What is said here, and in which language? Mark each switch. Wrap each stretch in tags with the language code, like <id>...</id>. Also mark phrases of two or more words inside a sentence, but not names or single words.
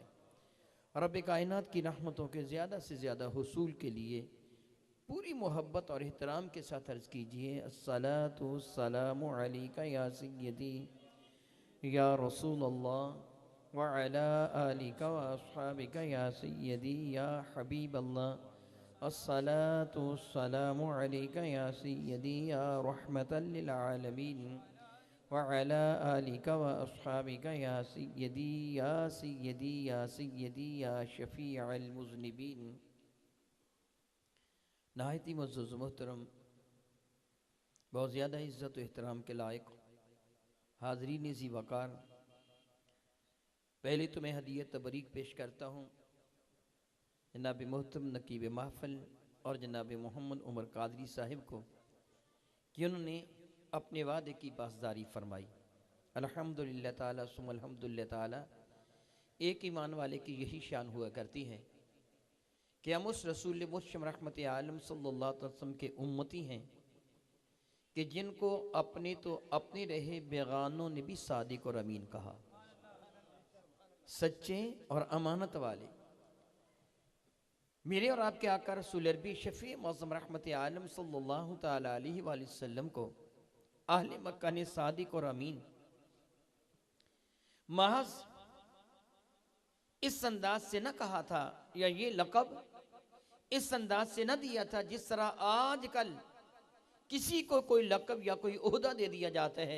<ur>رب کائنات کی رحمتوں کے زیادہ سے زیادہ حصول کے لیے پوری محبت اور احترام کے ساتھ عرض کیجیے,</ur> <ar>الصلاة والسلام عليك يا سيدي يا رسول الله وعلى آلك وأصحابك يا سيدي يا حبيب الله. الصلاة والسلام عليك يا سيدي يا رحمة للعالمين وعلى آلك وأصحابك يا سيدي يا سيدي يا سيدي يا شفيع المذنبين.</ar> <ur>نہایت معزز محترم، بہت زیادہ عزت و احترام کے لائق حاضرین ذی وقار، پہلے تو میں ہدیۂ تبریک پیش کرتا ہوں جناب محترم نقیب محفل اور جناب محمد عمر قادری صاحب کو کہ انہوں نے اپنے وعدے کی پاسداری فرمائی.</ur> <ar>الحمد لله تعالى ثم الحمد لله تعالى.</ar> <ur>ایک ایمان والے کی یہی شان ہوا کرتی ہے کہ ہم اس رسول محمد رحمت عالم</ur> <ar>صلى الله عليه وسلم</ar> <ur>کے امتی ہیں کہ جن کو اپنے تو اپنے رہے بیگانوں نے بھی صادق اور امین کہا، سچے اور امانت والے. میرے اور آپ کے آقا رسول عربی شفیع معظم رحمت عالم</ur> <ar>صلى الله تعالى عليه وسلم</ar> <ur>کو اہل مکہ نے صادق اور امین محض اس انداز سے نہ کہا تھا، یا یہ لقب اس انداز سے نہ دیا تھا جس طرح آج کل کسی کو کوئی لقب یا کوئی عہدہ دے دیا جاتا ہے.</ur>